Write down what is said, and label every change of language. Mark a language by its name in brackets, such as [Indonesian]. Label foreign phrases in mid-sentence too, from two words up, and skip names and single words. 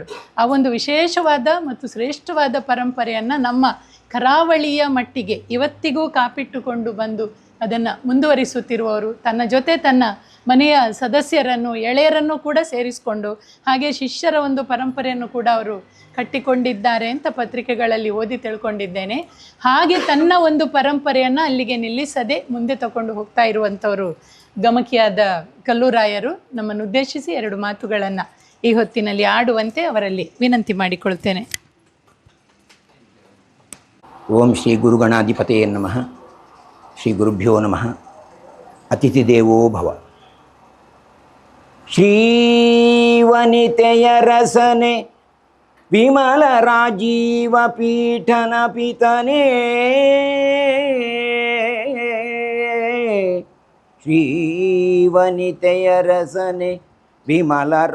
[Kannada] ಆ ಒಂದು ವಿಶೇಷವಾದ ಮತ್ತು ಶ್ರೇಷ್ಠವಾದ ಪರಂಪರೆಯನ್ನು ನಮ್ಮ ಕರಾವಳಿಯ ಮಟ್ಟಿಗೆ ಇವತ್ತಿಗೂ ಕಾಪಿಟ್ಟುಕೊಂಡು ಬಂದು ಅದನ್ನು ಮುಂದುವರಿಸುತ್ತಿರುವವರು, ತನ್ನ ಜೊತೆ ತನ್ನ ಮನೆಯ ಸದಸ್ಯರನ್ನು, ಎಳೆಯರನ್ನು ಕೂಡ ಸೇರಿಸಿಕೊಂಡು ಹಾಗೆ ಶಿಷ್ಯರ ಒಂದು ಪರಂಪರೆಯನ್ನು ಕೂಡ ಅವರು ಕಟ್ಟಿಕೊಂಡಿದ್ದಾರೆ ಅಂತ ಪತ್ರಿಕೆಗಳಲ್ಲಿ ಓದಿ ತಿಳ್ಕೊಂಡಿದ್ದೇನೆ. ಹಾಗೆ ತನ್ನ ಒಂದು ಪರಂಪರೆಯನ್ನು ಅಲ್ಲಿಗೆ ನಿಲ್ಲಿಸದೆ ಮುಂದೆ ತಗೊಂಡು ಹೋಗ್ತಾ ಇರುವಂಥವರು ಗಮಕಿಯಾದ ಕಲ್ಲೂರಾಯರು. ನಮ್ಮನ್ನು ಉದ್ದೇಶಿಸಿ 2 ಮಾತುಗಳನ್ನು ಈ ಹೊತ್ತಿನಲ್ಲಿ ಆಡುವಂತೆ ಅವರಲ್ಲಿ ವಿನಂತಿ ಮಾಡಿಕೊಳ್ತೇನೆ. [Sanskrit] ಓಂ ಶ್ರೀ ಗುರುಗಣಾಧಿಪತಯೇ ನಮಃ. ಶ್ರೀ ಗುರುಭ್ಯೋ ನಮಃ. ಅತಿಥಿ ದೇವೋ ಭವ. [Kannada] ಶ್ರೀವನಿತೆಯ ರಸನೆ ವಿಮಲ ರಾಜೀವ ಪೀಠನ ಪಿತನೇ, ಶ್ರೀವನಿತೆಯ ರಸನೆ ವಿಮಲ